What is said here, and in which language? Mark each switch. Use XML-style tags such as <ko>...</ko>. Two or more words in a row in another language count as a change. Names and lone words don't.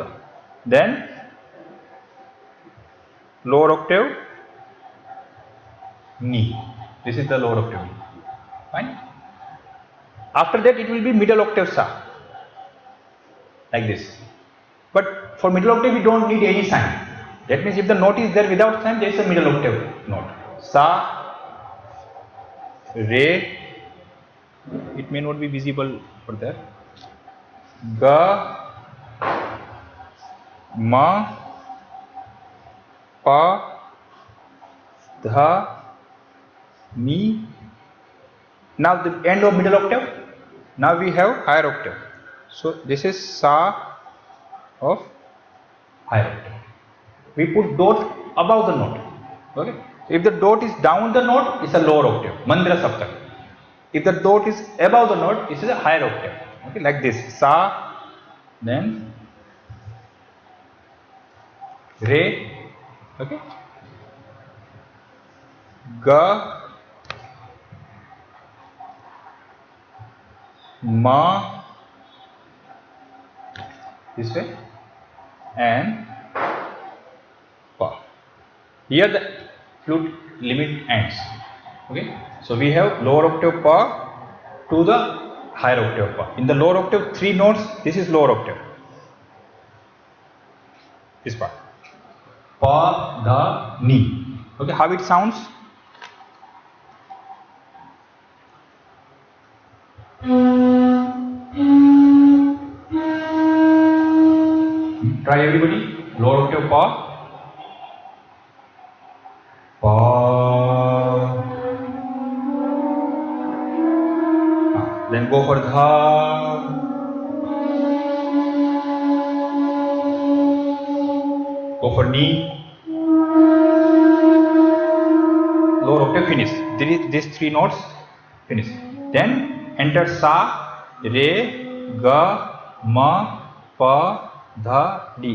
<en>Then lower octave ni. This is the lower octave ni. Fine. After that it will be middle octave sa, like this. But for middle octave we don't need any sign. That means if the note is there without sign, there is a middle octave note. Sa, re, it may not be visible for that. Ga, ma, pa, dha, ni. Now the end of middle octave. Now we have higher octave. So this is sa of higher octave. We put dot above the note. Okay. If the dot is down the note, it's a lower octave.</en> <hi>Mandra saptak.</hi> <en>If the note is above the note, it is a higher octave. Okay, like this: sa, then re, okay, ga, ma, this way, and pa. Here the flute limit ends. Okay, so we have lower octave pa to the higher octave pa. In the lower octave, 3 notes. This is lower octave. This part. Pa, dha, ni. Okay, how it sounds? Try everybody. Lower octave pa. Pa. Then go for dha. Go for ni. Lower octave finish. These 3 notes finish. Then enter sa, re, ga, ma, pa, dha, di.</en>